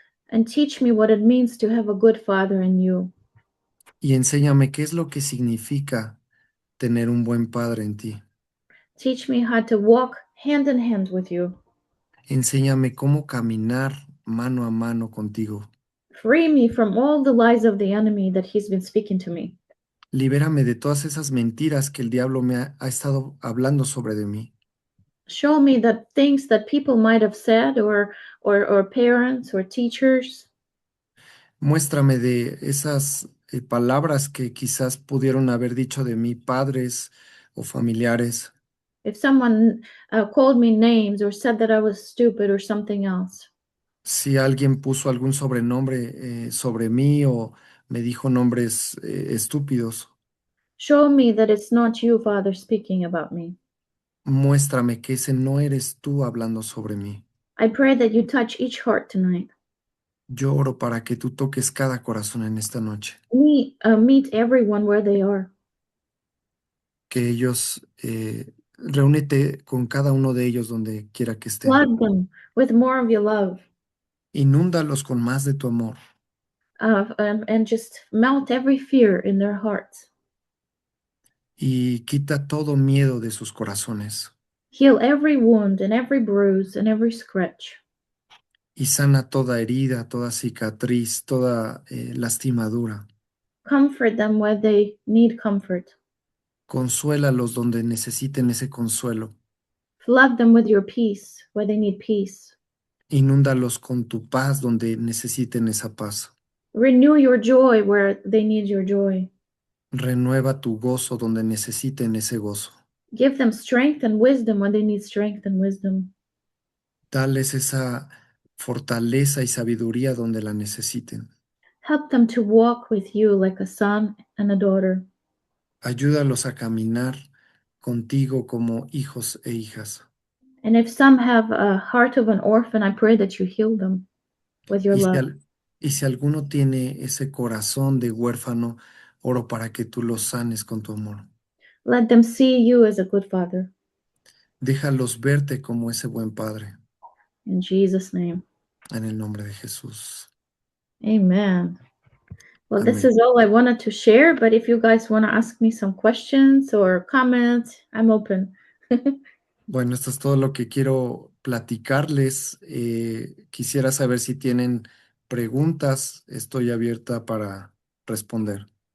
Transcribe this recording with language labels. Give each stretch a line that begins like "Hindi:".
English: And teach me what it means to have a good father in you.
Spanish: Y enséñame qué es lo que significa tener un buen padre en ti.
English: Teach me how to walk hand in hand with you.
Spanish: Enséñame cómo caminar mano a mano contigo.
English: Free me from all the lies of the enemy that he's been speaking to me.
Spanish: Libérame de todas esas mentiras que el diablo me ha estado hablando sobre de mí.
English: Show me that things that people might have said or parents or teachers.
Spanish: Muéstrame de esas palabras que quizás pudieron haber dicho de mí padres o familiares.
English: If someone called me names or said that I was stupid or something else.
Spanish: Si alguien puso algún sobrenombre sobre mí o me dijo nombres estúpidos,
English: Show me that it's not you, Father, speaking about me.
Spanish: muéstrame que ese no eres tú hablando sobre mí.
English: I pray that you touch each heart tonight.
Spanish: Yo oro para que tú toques cada corazón en esta noche,
English: Meet everyone where they are.
Spanish: que ellos, reúnete con cada uno de ellos donde quiera que estén.
English: Flood them with more of your love.
Spanish: Inúndalos con más de tu amor
English: And just melt every fear in their hearts.
Spanish: y quita todo miedo de sus corazones
English: Heal every wound and every bruise and every scratch.
Spanish: y sana toda herida, toda cicatriz, toda lastimadura.
English: Comfort them where they need comfort.
Spanish: Consuélalos donde necesiten ese consuelo.
English: Flood them with your peace where they need peace.
Spanish: Inúndalos con tu paz donde necesiten esa paz.
English: Renew your joy where they need your joy.
Spanish: Renueva tu gozo donde necesiten ese gozo.
English: Give them strength and wisdom when they need strength and wisdom.
Spanish: Dales esa fortaleza y sabiduría donde la necesiten.
English: Help them to walk with you like a son and a daughter.
Spanish: Ayúdalos a caminar contigo como hijos e hijas.
English: And if some have a heart of an orphan, I pray that you heal them with your
Spanish: Y si,
English: love.
Spanish: y si alguno tiene ese corazón de huérfano, oro para que tú los sanes con tu amor.
English: Let them see you as a good father.
Spanish: Déjalos verte como ese buen padre.
English: In Jesus' name.
Spanish: En el nombre de Jesús.
English: Amen. Well, this
Spanish: Amén.
English: is all I wanted to share, but if you guys want to ask me some questions or comments, I'm open.
Spanish: Bueno, esto es todo lo que quiero platicarles. Quisiera saber si tienen preguntas. Estoy abierta para responder.